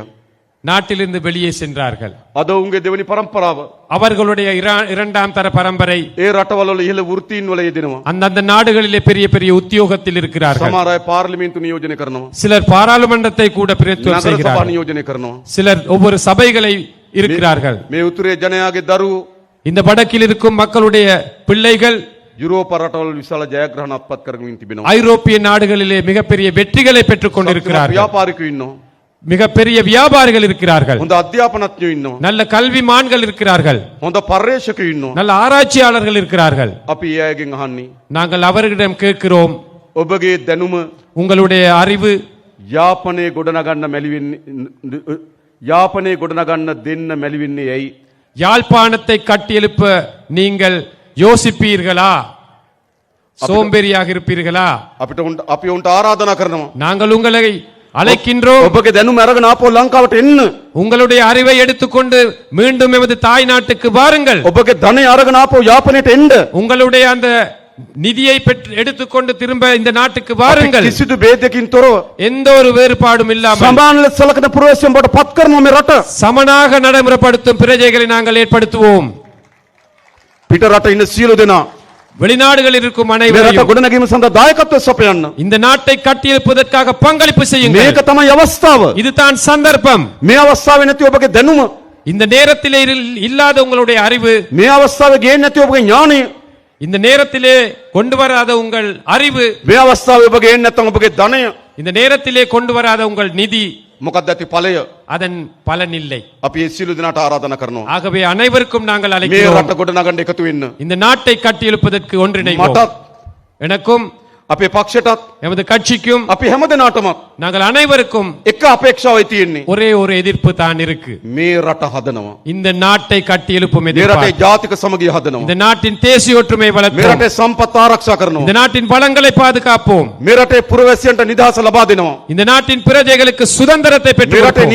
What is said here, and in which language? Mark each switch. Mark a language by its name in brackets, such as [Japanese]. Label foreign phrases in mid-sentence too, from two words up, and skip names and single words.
[Tamil] நாட்டிலிருந்து வெளியே சென்றார்கள். [Sinhala] අද උන්ගේ දෙවනි පරම්පරාව [Tamil] அவர்களுடைய இரண்டாம் தர பரம்பரை [Sinhala] ඒ රටවල වල ඉහළ වෘත්තීන් වල යෙදෙනවා. [Tamil] அந்தந்த நாடுகளிலே பெரிய பெரிய உத்தியோகத்தில் இருக்கிறார்கள். [Sinhala] සමහර අය පාර්ලිමේන්තු නියෝජනය කරනවා. [Tamil] சிலர் பாராளுமன்றத்தை கூட பிரதிநிதித்துவம் [Sinhala] නගර සභා [Tamil] செய்கிறார்கள். [Sinhala] නියෝජනය කරනවා. [Tamil] சிலர் ஒவ்வொரு சபைகளை இருக்கிறார்கள். [Sinhala] මේ උතුරේ ජනයාගේ දරුවෝ [Tamil] இந்த வடக்கில் இருக்கும் மக்களுடைய பிள்ளைகள் [Sinhala] යුරෝප රටවල විශාල ජයග්‍රහණ අත්පත් කරමින් තිබෙනවා. [Tamil] ஐரோப்பிய நாடுகளிலே மிகப்பெரிய வெற்றிகளை பெற்றுக் கொண்டிருக்கிறார்கள். [Sinhala] ව්‍යාපාරිකයෝ ඉන්නවා. [Tamil] மிகப்பெரிய வியாபாரிகள் இருக்கிறார்கள். [Sinhala] හොඳ අධ්‍යාපනඥයෝ ඉන්නවා. [Tamil] நல்ல கல்விமான்கள் இருக்கிறார்கள். [Sinhala] හොඳ පර්යේෂකයෝ ඉන්නවා. [Tamil] நல்ல ஆராய்ச்சியாளர்கள் இருக்கிறார்கள். [Sinhala] අපි ඒ අයගෙන් අහන්නේ [Tamil] நாங்கள் அவர்களிடம் கேட்கிறோம், [Sinhala] ඔබගේ දැනුම [Tamil] உங்களுடைய அறிவு [Sinhala] යාපනයේ ගොඩනගන්න මැලිවෙන්නේ යාපනයේ ගොඩනගන්න දෙන්න මැලිවෙන්නේ ඇයි? [Tamil] யாழ்ப்பாணத்தை கட்டியெழுப்ப நீங்கள் யோசிப்பீர்களா? சோம்பேறியாக இருப்பீர்களா? [Sinhala] අපි උන්ට ආරාධනා කරනවා. [Tamil] நாங்கள் உங்களை அழைக்கின்றோம், [Sinhala] ඔබගේ දැනුම අරගෙන ආපහු ලංකාවට එන්න. [Tamil] உங்களுடைய அறிவை எடுத்துக்கொண்டு மீண்டும் எமது தாய் நாட்டுக்கு வாருங்கள். [Sinhala] ඔබගේ ධනය අරගෙන ආපහු යාපනයට එන්න. [Tamil] உங்களுடைய அந்த நிதியை எடுத்துக்கொண்டு திரும்ப இந்த நாட்டுக்கு வாருங்கள். [Sinhala] කිසිදු ભેදකින් තොරව [Tamil] எந்த ஒரு வேறுபாடும் இல்லாமல் [Sinhala] සමාන ලෙස සලකන ප්‍රවේශයෙන් බවට පත් කරනවා මේ රට. [Tamil] சமனாக நடைமுறைப்படுத்தும் பிரஜைகளை நாங்கள் ஏற்படுத்துவோம். [Sinhala] පිට රට ඉන්න සියලු දෙනා [Tamil] வெளிநாடுகளில் இருக்கும் [Sinhala] මේ රට [Tamil] அனைவரையும் [Sinhala] ගොඩනැගීම සඳහා දායකත්වය සපයන්න. [Tamil] இந்த நாட்டை கட்டியெழுப்பதற்காக பங்களிப்பு செய்யுங்கள். [Sinhala] මේක තමයි අවස්ථාව. [Tamil] இதுதான் சந்தர்ப்பம். [Sinhala] මේ අවස්ථාවේ නැති ඔබගේ දැනුම, [Tamil] இந்த நேரத்திலே இல்லாத உங்களுடைய அறிவு, [Sinhala] මේ අවස්ථාවේ ගේන්නේ නැති ඔබගේ ඥානය, [Tamil] இந்த நேரத்திலே கொண்டு வராத உங்கள் அறிவு, [Sinhala] මේ අවස්ථාවේ ඔබ ගේන්නේ නැත්නම් ඔබගේ ධනය, [Tamil] இந்த நேரத்திலே கொண்டு வராத உங்கள் நிதி, [Sinhala] මොකක්ද ඇති ඵලය? [Tamil] அதன் பலன் இல்லை. [Sinhala] අපි ඒ සියලු දෙනාට ආරාධනා කරනවා. [Tamil] ஆகவே அனைவருக்கும் நாங்கள் [Sinhala] මේ [Tamil] அழைக்கிறோம், [Sinhala] රට ගොඩනගන්න එකතු වෙන්න. [Tamil] இந்த நாட்டை கட்டியெழுப்பதற்கு ஒன்றிணைவோம். [Sinhala] මටත් [Tamil] எனக்கும் [Sinhala] අපේ පක්ෂයටත් [Tamil] எமது கட்சிக்கும் [Sinhala] අපි හැමදෙනාටම [Tamil] நாங்கள் அனைவருக்கும் [Sinhala] එක අපේක්ෂාවයි තියෙන්නේ. [Tamil] ஒரே ஒரு எதிர்ப்பு தான் இருக்கு. [Sinhala] මේ රට හදනවා. [Tamil] இந்த நாட்டை கட்டி எழுப்பும் [Sinhala] මේ රටේ [Tamil] எதிர்பார்ப்பு. [Sinhala] ජාතික සමගිය හදනවා. [Tamil] இந்த நாட்டின் தேசிய ஒற்றுமை [Sinhala] මේ [Tamil] வளர்ப்போம். [Sinhala] රටේ සම්පත් ආරක්ෂා කරනවා. [Tamil] இந்த நாட்டின் வளங்களை பாதுகாப்போம். [Sinhala] මේ රටේ පුරවැසියන්ට නිදහස ලබා දෙනවා. [Tamil] இந்த நாட்டின் பிரஜைகளுக்கு சுதந்திரத்தை [Sinhala] මේ [Tamil] பெற்றுக் [Sinhala] රටේ [Tamil] கொடுப்போம்.